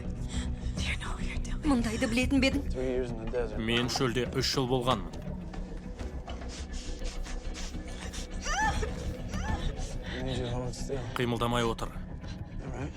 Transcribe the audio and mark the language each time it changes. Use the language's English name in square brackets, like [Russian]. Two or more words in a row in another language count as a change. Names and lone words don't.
[Kazakh] Мұндайды білетін бедің? Мен шөлде 3 жыл болғанмын. [English] Hold still. [Kazakh] Қимылдамай отыр. [English] All right.